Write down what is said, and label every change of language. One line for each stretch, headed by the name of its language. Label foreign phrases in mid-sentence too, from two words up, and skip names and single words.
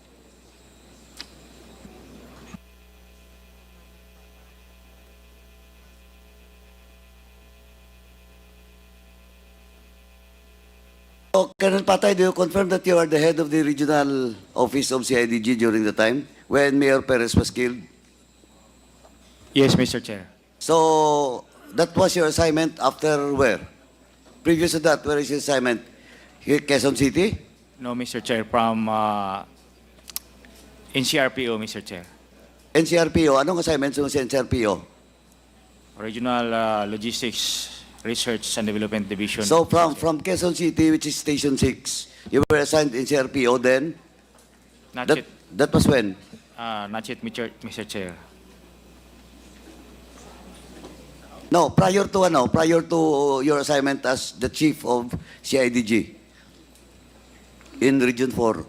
English: So, Colonel Patay, do you confirm that you are the head of the regional office of CIDG during the time when Mayor Perez was killed? Yes, Mr. Chair. So, that was your assignment after where? Previous to that, where is your assignment? Here, Quezon City? No, Mr. Chair, from NCRPO, Mr. Chair.
Filipino: NCRPO, anong assignment sa NCRPO?
English: Regional Logistics Research and Development Division. So from Quezon City, which is Station 6, you were assigned in CRPO then? Not That, yet, that was when? not yet, Mr. Chair. No, prior to your assignment as the chief of CIDG in Region 4.